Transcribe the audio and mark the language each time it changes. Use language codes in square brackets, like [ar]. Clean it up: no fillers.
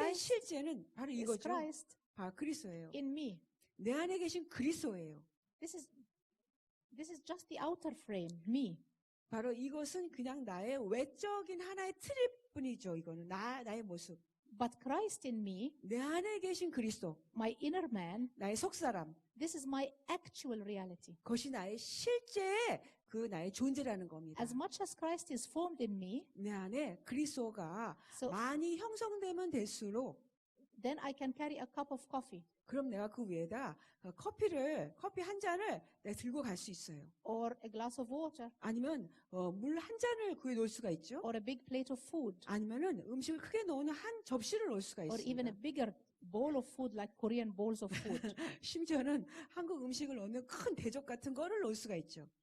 [en] Christ- [ko] 실제는 바로 [en] is [ko] 이거죠. [en] Christ [ko] 바로 그리스도예요. [en] in me. [ko] 내 안에 계신 그리스도예요. [en] This is just the outer frame, me. [ko] 바로 이것은 그냥 나의 외적인 하나의 트립 뿐이죠. 이거는 나의 모습. [en] But Christ in me, [ko] 내 안에 계신 그리스도, [en] my inner man, [ko] 나의 속사람, [en] this is my actual reality. [ko] 그것이 나의 실제 나의 존재라는 겁니다. [en] As much as Christ is formed in me, [ko] 내 안에 그리스도가 [en] so [ko] 많이 형성되면 될수록 [en] then I can carry a cup of coffee [ko] 그럼 내가 그 위에다 커피 한 잔을 내가 들고 갈 수 있어요. [en] or a glass of water [ko] 아니면 물 한 잔을 구해 놓을 수가 있죠. [en] or a big plate of food [ko] 아니면은 음식을 크게 놓는 한 접시를 놓을 수가 [en] or even a [ko] 있습니다. [en] bigger bowl of food like Korean bowls of food. [ko] 심지어는 한국 음식을 넣는 큰 대접 같은 거를 놓을 수가 있죠.